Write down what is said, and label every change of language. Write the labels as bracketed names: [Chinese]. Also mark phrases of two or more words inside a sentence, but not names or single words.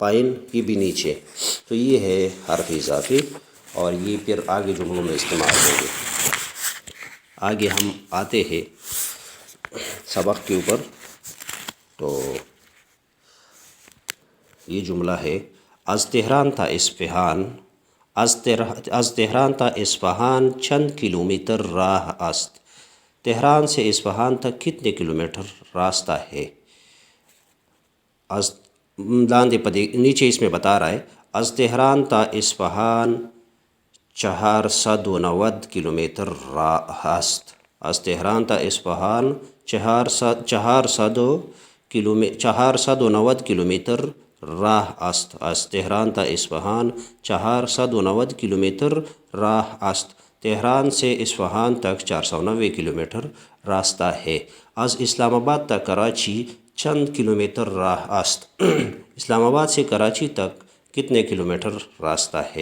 [Urdu] پائن یہ بھی نیچے. تو یہ ہے حرف اضافی اور یہ پھر آگے جملوں میں استعمال ہوں گے. آگے ہم آتے ہیں سبق کے اوپر. تو یہ جملہ ہے [Persian] از تہران تا اصفہان. از تہران تا اصفہان چند کلومیٹر راہ است. [Urdu] تہران سے اصفہان تک کتنے کلومیٹر راستہ ہے؟ از لاندے پدے نیچے اس میں بتا رہا ہے [Persian] از تہران تا اصفہان 490 کلومیٹر راہ است. از تہران تا اصفہان 490 کلومیٹر راہ است. از تہران تا اصفہان 490 کلومیٹر راہ است. [Urdu] تہران سے اصفہان تک 490 کلومیٹر راستہ ہے. [Persian] از اسلام آباد تا کراچی چند کلومیٹر راہ است. [Urdu] اسلام آباد سے کراچی تک کتنے کلومیٹر راستہ ہے؟